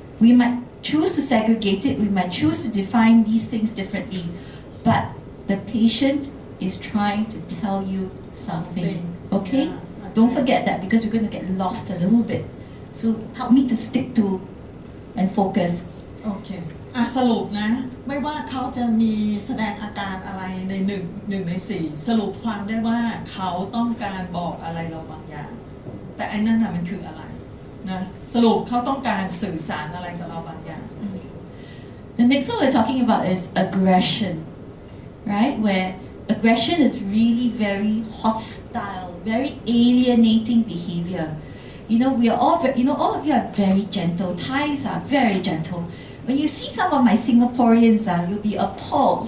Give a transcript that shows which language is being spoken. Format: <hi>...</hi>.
<en>We might choose to segregate it, we might choose to define these things differently, but the patient is trying to tell you something, okay? Yeah. Don't forget that because we're going to get lost a little bit. So help me to stick to and focus.</en> <th>โอเคสรุปนะไม่ว่าเขาจะมีแสดงอาการอะไรในหนึ่งในสี่สรุปความได้ว่าเขาต้องการบอกอะไรเราบางอย่างแต่ไอ้นั่นน่ะมันคืออะไรนะสรุปเขาต้องการสื่อสารอะไรกับเราบางอย่าง</th> <en>The next one we're talking about is aggression, right? Where aggression is really very hostile, very alienating behavior. You know, we are all, all of you are very gentle. Thais are very gentle. When you see some of my Singaporeans, you'll be appalled.</en>